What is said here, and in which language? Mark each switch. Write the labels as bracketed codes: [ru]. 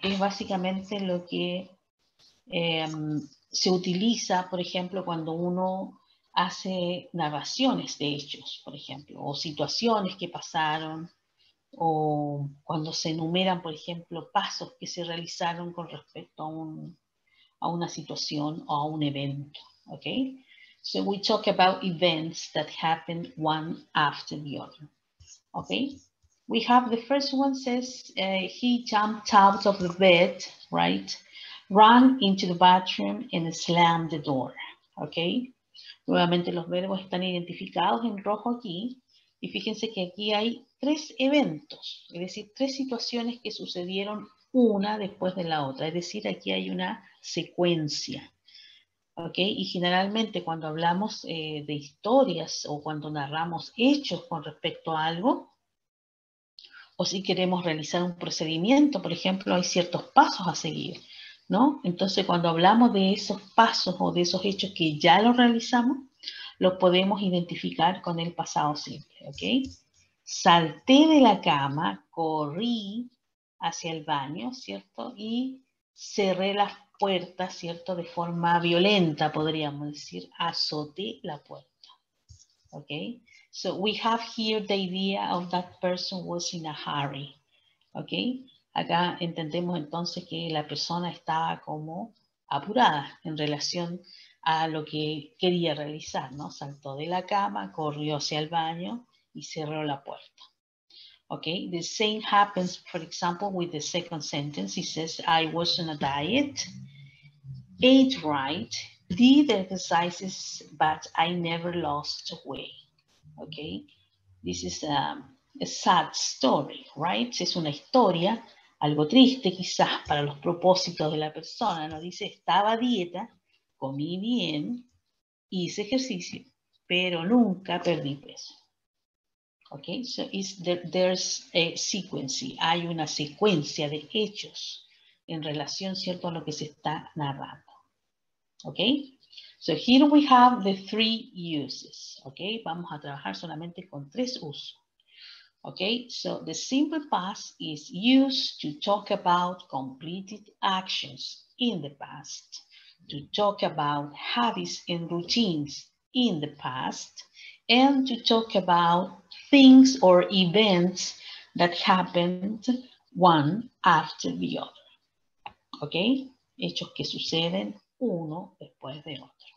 [es] Es básicamente lo que se utiliza, por ejemplo, cuando uno hace narraciones de hechos, por ejemplo, o situaciones que pasaron, o cuando se enumeran, por ejemplo, pasos que se realizaron con respecto a una situación o a un evento. ¿Ok? [en] So we talk about events that happen one after the other. Okay? We have the first one says he jumped out of the bed, right? Ran into the bathroom and slammed the door. Okay? [es] Nuevamente los verbos están identificados en rojo aquí. Y fíjense que aquí hay 3 eventos, es decir, 3 situaciones que sucedieron una después de la otra. Es decir, aquí hay una secuencia. ¿Ok? Y generalmente cuando hablamos de historias o cuando narramos hechos con respecto a algo, o si queremos realizar un procedimiento, por ejemplo, hay ciertos pasos a seguir, ¿no? Entonces, cuando hablamos de esos pasos o de esos hechos que ya los realizamos, los podemos identificar con el pasado simple, ¿ok? Salté de la cama, corrí hacia el baño, ¿cierto? Y cerré las puertas, ¿cierto? De forma violenta, podríamos decir, azoté la puerta, ¿ok? [en] So we have here the idea of that person was in a hurry, ¿ok? [es] Acá entendemos entonces que la persona estaba como apurada en relación a lo que quería realizar, ¿no? Saltó de la cama, corrió hacia el baño y cerró la puerta. [en] Okay, the same happens, for example, with the second sentence. It says, I was on a diet, ate right, did exercises, but I never lost weight. Okay, this is a sad story, right? [es] Es una historia, algo triste quizás para los propósitos de la persona, ¿no? Dice, estaba a dieta, comí bien, hice ejercicio, pero nunca perdí peso. [en] Okay, so there's a sequence, [es] hay una secuencia de hechos en relación, ¿cierto?, a lo que se está narrando. [en] Okay, so here we have the 3 uses. [es] Okay, vamos a trabajar solamente con 3 usos. [en] Okay, so the simple past is used to talk about completed actions in the past, to talk about habits and routines in the past, and to talk about things or events that happened one after the other. [es] Okay, hechos que suceden uno después de otro.